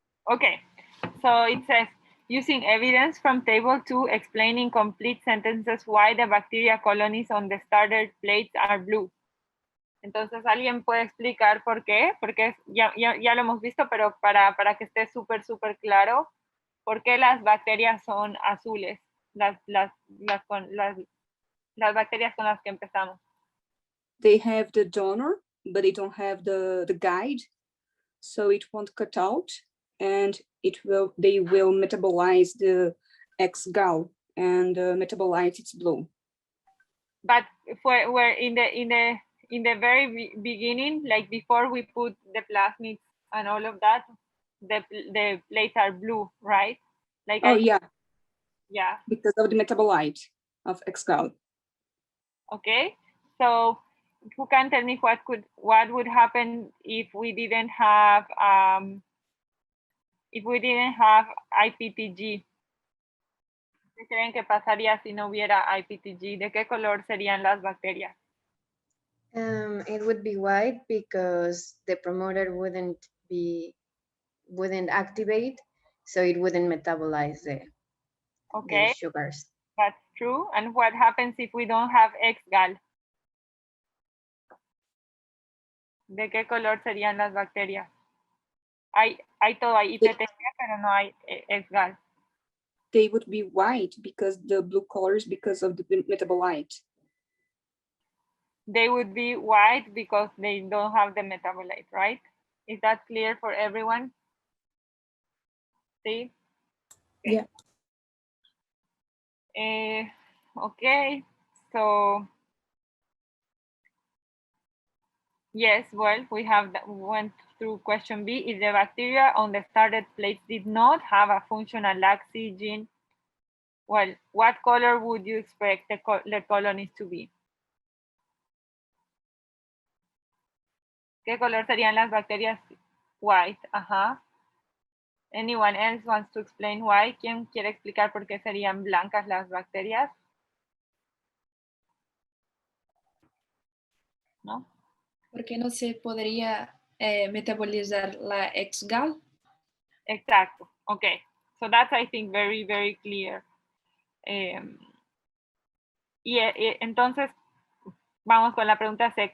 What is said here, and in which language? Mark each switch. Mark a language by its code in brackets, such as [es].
[en] Okay, so it says, using evidence from table 2 explaining complete sentences why the bacteria colonies on the starter plates are blue. [es] Entonces, ¿alguien puede explicar por qué? Porque ya lo hemos visto, pero para que esté súper claro, ¿por qué las bacterias son azules? Las bacterias con las que empezamos. [en] They have the donor, but they don't have the guide, so it won't cut out, and they will metabolize the X-gal, and metabolize its blue. But where in the very beginning, like before we put the plasmids and all of that, the plates are blue, right? Like yeah, yeah, because of the metabolite of X-gal. Okay, so who can tell me what would happen if we didn't have IPTG? [es] ¿Qué creen que pasaría si no hubiera IPTG? ¿De qué color serían las bacterias? [en] It would be white because the promoter wouldn't activate, so it wouldn't metabolize the sugars. That's true. And what happens if we don't have X-gal? [es] ¿De qué color serían las bacterias? Hay IPTG, pero no hay X-gal. [en] They would be white because the blue colors because of the metabolite. They would be white because they don't have the metabolite, right? Is that clear for everyone? See? Okay. Yeah. Okay, so yes, well, we went through question B. If the bacteria on the started plates did not have a functional LAC-C gene, well, what color would you expect the colonies to be? [es] ¿Qué color serían las bacterias? [en] White, Anyone else wants to explain why? [es] ¿Quién quiere explicar por qué serían blancas las bacterias? ¿No? Porque no se podría metabolizar la X-gal. Exacto. Okay. [en] So that's, I think, very, very clear. [es] Entonces, vamos con la pregunta C.